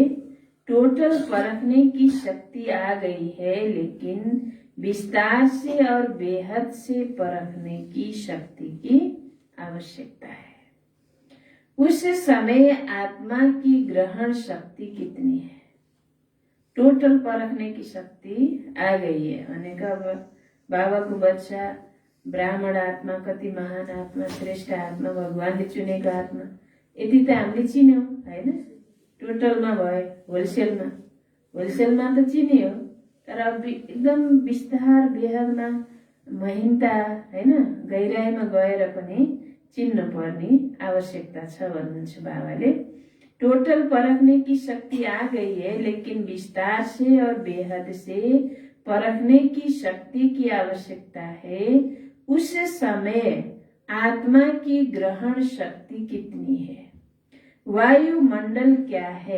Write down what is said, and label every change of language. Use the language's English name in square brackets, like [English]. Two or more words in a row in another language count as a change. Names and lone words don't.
[Hindi] टोटल परखने की शक्ति आ गई है, लेकिन विस्तार से और बेहद से परखने की शक्ति की आवश्यकता है। उस समय आत्मा की ग्रहण शक्ति कितनी है? टोटल परखने की शक्ति आ गई है [Nepali] भने बाबा को बच्चा ब्राह्मण आत्मा, कति महान आत्मा, श्रेष्ठ आत्मा, भगवानले चुनेको आत्मा, यति त हामीले चिन्यौं हैन। टोटलमा भयो, होलसेलमा त चिन्यो, तर अब एकदम विस्तार बेहदमा महीनता हैन, गहिराईमा गएर पनि चिन्न पर्ने आवश्यकता छ भन्नुहुन्छ बाबाले। [Hindi] टोटल परखने की शक्ति आ गई है, लेकिन विस्तार से और बेहद से परखने की शक्ति की आवश्यकता है। उस समय आत्मा की ग्रहण शक्ति कितनी है? वायुमंडल क्या है?